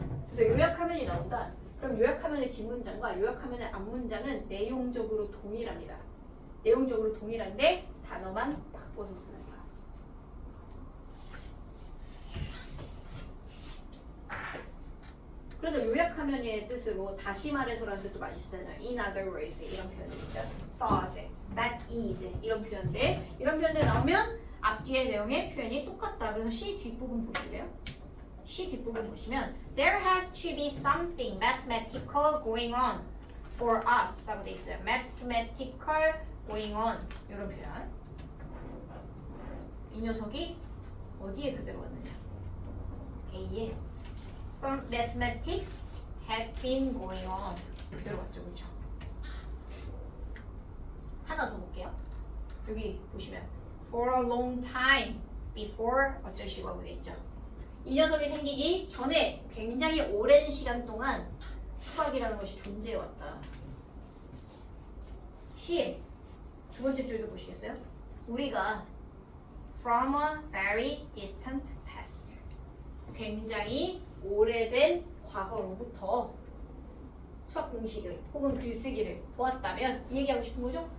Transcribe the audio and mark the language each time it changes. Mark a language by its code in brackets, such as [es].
[ko] 그래서 요약하면이 나온다. 그럼 요약하면의 뒷문장과 요약하면의 앞문장은 내용적으로 동일합니다. 내용적으로 동일한데 단어만 바꿔서 쓰는 거야. 그래서 요약하면의 뜻으로 다시 말해서라는 뜻도 많이 쓰잖아요. [en] In other words [ko] 이런 표현들 있죠. [en] Thus, that is [ko] 이런 표현들. 이런 표현들 나오면 앞뒤의 내용의 표현이 똑같다. 그래서 C 뒷부분 보실래요? C 뒷부분 보시면 [en] There has to be something mathematical going on for us [ko] 라고 돼 있어요. [en] Mathematical going on [ko] 이런 표현. 이 녀석이 어디에 그대로 왔느냐? [en] A에 Some mathematics had been going on [ko] 그대로 왔죠, 그렇죠? 하나 더 볼게요. 여기 보시면 [en] For a long time before [ko] 어쩌시고 하고 돼 있죠. 이 녀석이 생기기 전에 굉장히 오랜 시간 동안 수학이라는 것이 존재해왔다. C의 두 번째 줄도 보시겠어요? 우리가 [en] from a very distant past [ko] 굉장히 오래된 과거로부터 수학 공식을 혹은 글쓰기를 보았다면 이 얘기하고 싶은 거죠?